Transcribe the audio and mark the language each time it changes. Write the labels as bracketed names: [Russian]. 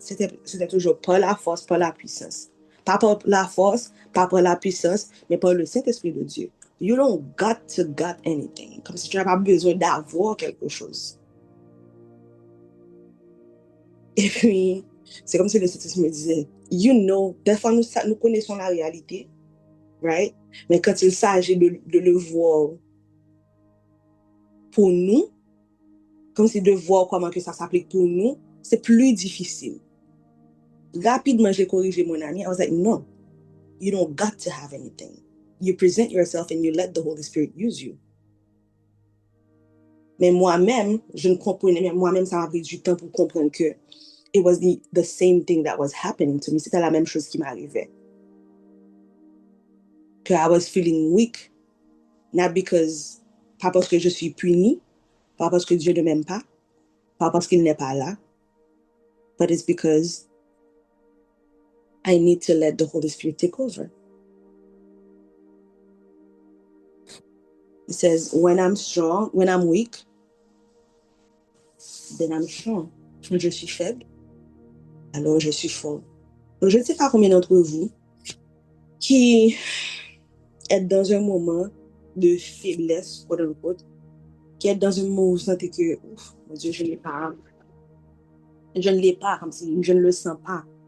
[French] C'était toujours par la force, par la puissance. Pas par la force, pas par la puissance, mais par le Saint-Esprit de Dieu. [English] You don't got to got anything. [French] Comme si tu n'as pas besoin d'avoir quelque chose. Et puis, c'est comme si le Saint-Esprit me disait, you know, des fois nous connaissons la réalité, right? Mais quand il s'agit de le voir pour nous, comme si de voir comment que ça s'applique pour nous, c'est plus difficile. Rapidement, j'ai corrigé mon ami. [English] I was like, no, you don't got to have anything. You present yourself and you let the Holy Spirit use you. [French] Mais moi-même, je ne comprenais, mais moi-même, ça m'a pris du temps pour comprendre que [English] it was the same thing that was happening to me. [French] C'était la même chose qui m'arrivait. que [English] I was feeling weak, not because, [French] pas parce que je suis punie, pas parce que Dieu ne m'aime pas parce qu'il n'est pas là, [English] but it's because I need to let the Holy Spirit take over. It says, when I'm weak, then I'm strong. [French] Quand je suis faible, alors je suis fort. Donc, je ne sais pas combien d'entre vous qui êtes dans un moment de faiblesse, quote unquote, qui êtes dans un moment où vous sentez que, ouf, mon Dieu, je ne l'ai pas, comme si je ne le sens pas.